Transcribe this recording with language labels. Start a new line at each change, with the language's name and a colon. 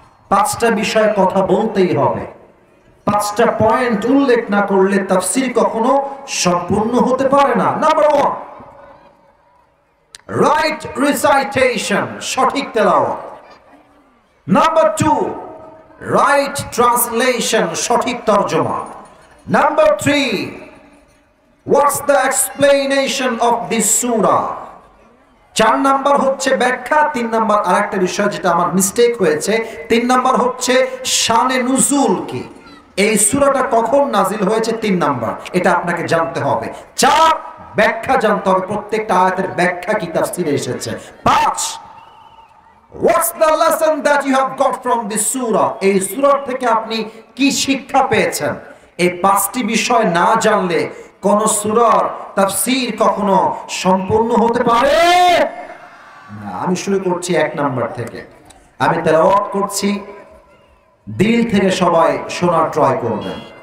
Bangla: 5টা বিষয় কথা বলতেই হবে। 5টা পয়েন্ট উল্লেখ না করলে তাফসীর কখনো সম্পূর্ণ হতে পারে না।
English: number 1, right recitation,
Bangla: সঠিক তেলাওয়াত।
English: number 2, right translation,
Bangla: সঠিক তরজমা।
English: Number 3, what's the explanation of this surah?
Bangla: 4 number হচ্ছে ব্যাখ্যা। 3 নাম্বার আরেকটা বিষয় যেটা আমার মিস্টেক হয়েছে, 3 নাম্বার হচ্ছে শানে নুজুল কি, এই সূরাটা কখন নাজিল হয়েছে 3 নাম্বার, এটা আপনাকে জানতে হবে। 4, ব্যাখ্যা জানতে হবে, প্রত্যেকটা আয়াতের ব্যাখ্যা কি তাফসীরে এসেছে।
English: 5, what's the lesson that you have got from this surah?
Bangla: এই সূরা থেকে আপনি কি শিক্ষা পেয়েছেন? এই 5টি বিষয় না জানলে কোন সূরার তাফসীর কখনো সম্পূর্ণ হতে পারে না। আমি শুরু করছি 1 নাম্বার থেকে। আমি তেলাওয়াত করছি, দিল থেকে সবাই শোনার ট্রাই করবেন।